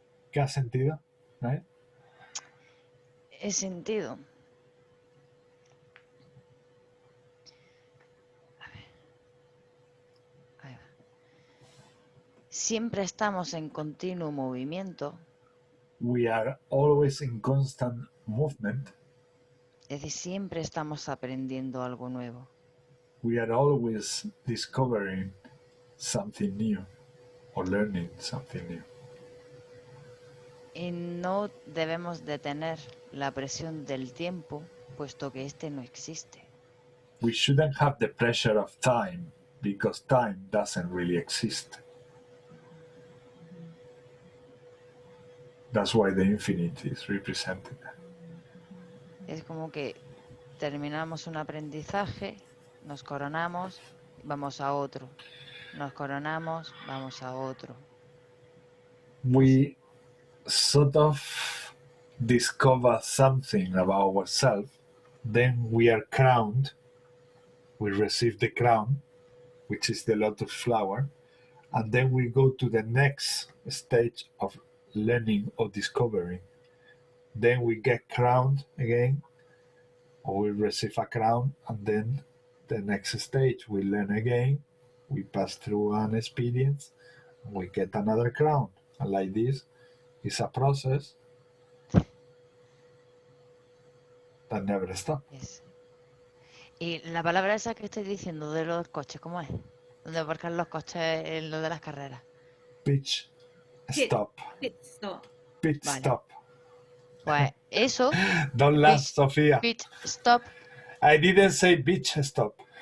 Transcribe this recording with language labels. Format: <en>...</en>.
<es>¿Qué has sentido? ¿Eh? He sentido. A ver. Ahí va. Siempre estamos en continuo movimiento.</es> <en>We are always in constant movement.</en> <es>Es decir, siempre estamos aprendiendo algo nuevo.</es> <en>We are always discovering something new or learning something new.</en> <es>Y no debemos detener la presión del tiempo, puesto que este no existe.</es> <en>We shouldn't have the pressure of time because time doesn't really exist. That's why the infinite is represented.</en> <es>Es como que terminamos un aprendizaje, nos coronamos, vamos a otro. Nos coronamos, vamos a otro.</es> <en>We sort of discover something about ourselves, then we are crowned, we receive the crown, which is the lotus flower, and then we go to the next stage of learning or discovering. Then we get crowned again, or we receive a crown, and then the next stage we learn again, we pass through an experience, and we get another crown. And like this, it's a process that never stops. Yes.</en> <es>Y la palabra esa que estoy diciendo de los coches, ¿cómo es? Donde aparcan los coches en lo de las carreras.</es> <en>Pitch, Pit. stop. Pit stop. Pitch,</en> <es>Vale.</es> <en>stop.</en> <es>Pues eso,</es> <en>Don't laugh, Sophia. pitch, stop, I didn't say bitch, stop.</en>